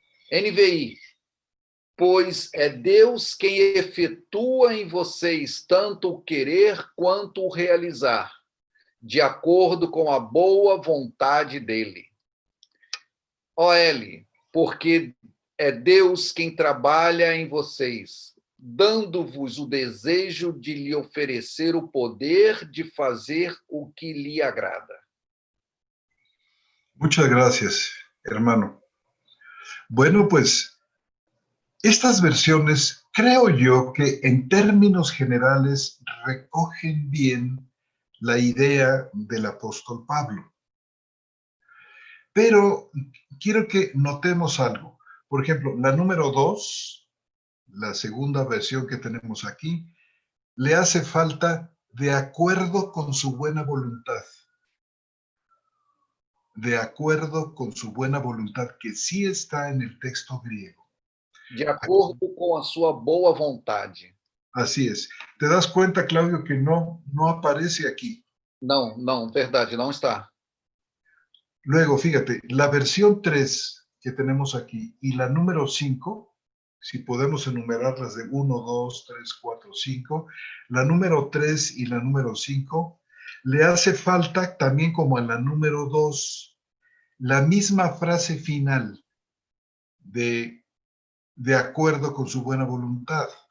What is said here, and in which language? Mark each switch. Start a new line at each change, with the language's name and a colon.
Portuguese: NVI, pois é Deus quem efetua em vocês tanto o querer quanto o realizar, de acordo com a boa vontade dele. OL, porque é Deus quem trabalha em vocês, dando-vos o desejo de lhe oferecer o poder de fazer o que lhe agrada.
Spanish: Muchas gracias, hermano. Bueno, pues estas versiones creo yo que en términos generales recogen bien la idea del apóstol Pablo. Pero quiero que notemos algo. Por ejemplo, la número 2, la segunda versión que tenemos aquí, le hace falta de acuerdo con su buena voluntad. De acuerdo con su buena voluntad, que sí está en el texto griego.
Portuguese: De acordo com a sua boa vontade.
Spanish: Así es. ¿Te das cuenta, Claudio, que no aparece aquí?
Portuguese: Não, não, verdade, não está.
Spanish: Luego, fíjate, la versión 3 que tenemos aquí y la número 5, si podemos enumerarlas de 1, 2, 3, 4, 5, la número 3 y la número 5, le hace falta también como a la número 2, la misma frase final de acuerdo con su buena voluntad.